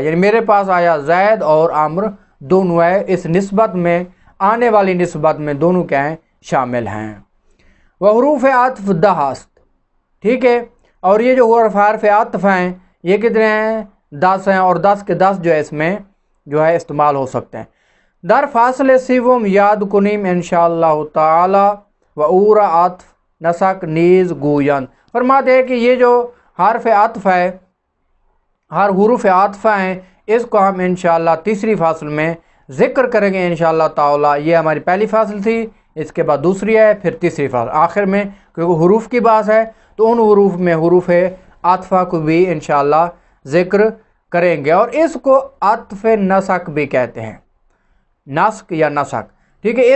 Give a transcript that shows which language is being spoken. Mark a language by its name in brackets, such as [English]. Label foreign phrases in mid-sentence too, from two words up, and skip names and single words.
[Urdu] یعنی میرے پاس آیا زید اور عمر دونوں ہے، اس نسبت میں، آنے والی نسبت میں دونوں کیا ہیں؟ شامل ہیں۔ [Persian] وہ حروف عطف 10 است، [Urdu] ٹھیک ہے۔ اور یہ جو حرف عطف ہیں یہ کتنے ہیں؟ 10 ہیں، اور 10 کے 10 جو ہے اس میں جو ہے استعمال ہو سکتے ہیں۔ [Persian] در فاصل سیوم یاد کنیم [Arabic] انشاءاللہ تعالی [Persian] و اورا عطف نسک نیز گویند۔ [Urdu] فرماتے ہیں کہ یہ جو حرف عطف ہے، ہر حروف عطف ہیں، اس کو ہم انشاءاللہ تیسری فاصل میں ذکر کریں گے [Arabic] انشاءاللہ تعالی۔ [Urdu] یہ ہماری پہلی فاصل تھی، اس کے بعد دوسری ہے، پھر تیسری فاصل آخر میں، کیونکہ حروف کی بات ہے تو ان حروف میں حروف عطفہ کو بھی انشاءاللہ ذکر کریں گے، اور اس کو عطف نسک بھی کہتے ہیں، نسک یا نسک، ٹھیک ہے۔